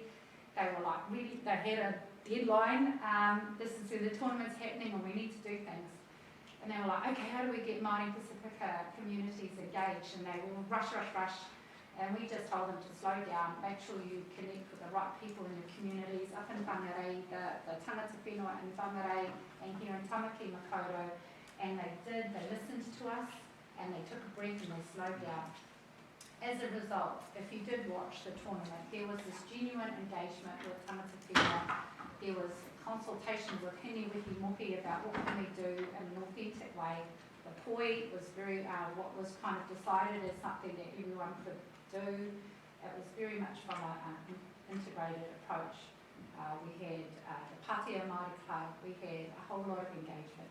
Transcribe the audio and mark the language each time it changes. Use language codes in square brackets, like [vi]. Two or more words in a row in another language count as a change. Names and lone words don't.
[en] They were like, they had a deadline. This is where the tournament's happening and we need to do things. And they were like, okay, how do we get Māori Pacifica communities engaged? And they will rush. And we just told them to slow down, make sure you connect with the right people in your communities, up in Whangarei, the [mi] tangata whenua [en] in Whangarei, and here in Tamaki Makaurau. And they did, they listened to us, and they took a breath and they slowed down. As a result, if you did watch the tournament, there was this genuine engagement with [mi] tangata whenua. [en] There was consultation with Hini Wiki Mohi about what can we do in an authentic way. The poi was very, what was kind of decided as something that everyone could do. It was very much from an integrated approach. We had the Pātea Māori Club, we had a whole lot of engagement.